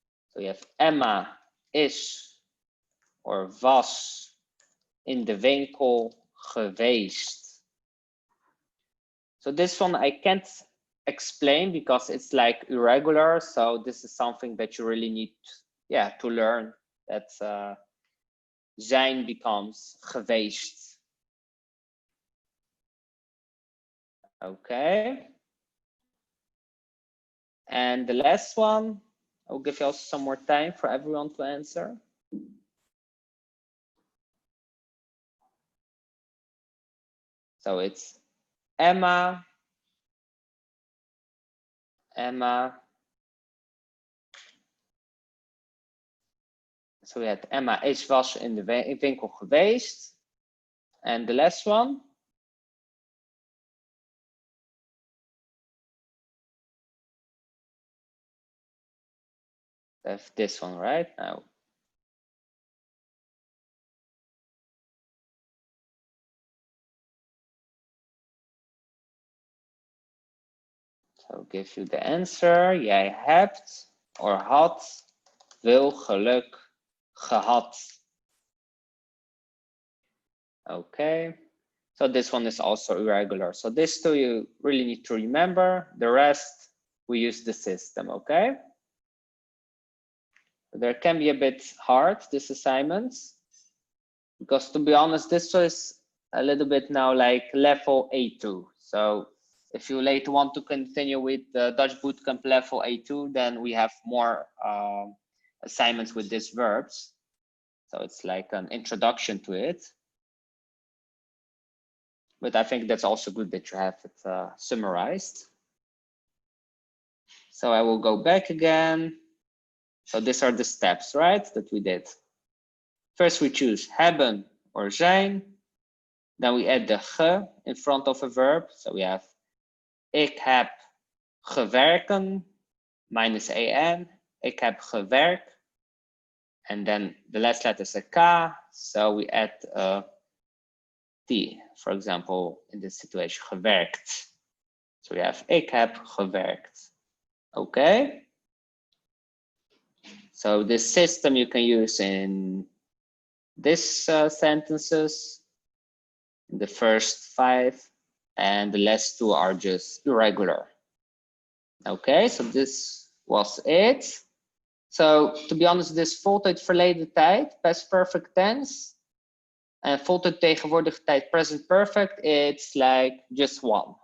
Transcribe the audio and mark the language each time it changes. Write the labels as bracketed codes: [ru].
[en] So you have Emma is or was [nl] in de winkel geweest. [en] So this one I can't explain because it's like irregular. So this is something that you really need, yeah, to learn. That zijn becomes geweest. Okay. And the last one, I'll give you also some more time for everyone to answer. So it's Emma. So we had Emma [nl] was in de winkel geweest. [en] And the last one. I have this one right now. So I'll give you the answer. [nl] Jij hebt or had veel geluk gehad. [en] Okay. So this one is also irregular. So this two you really need to remember. The rest we use the system, okay? There can be a bit hard, this assignments, because to be honest, this is a little bit now like level A2. So if you later want to continue with the Dutch Bootcamp level A2, then we have more assignments with these verbs. So it's like an introduction to it. But I think that's also good that you have it summarized. So I will go back again. So these are the steps, right, that we did. First we choose hebben or zijn. Then we add the ge in front of a verb. So we have [nl] ik heb gewerken [en] minus en. [nl] Ik heb gewerkt. [en] And then the last letter is a k. So we add a t. For example, in this situation, gewerkt. So we have [nl] ik heb gewerkt. [en] Okay. So this system you can use in this sentences, the first 5, and the last 2 are just irregular. Okay, so this was it. So to be honest, this [nl] voltooid verleden tijd, [en] past perfect tense, and [nl] voltooid tegenwoordige tijd, [en] present perfect, it's like just one.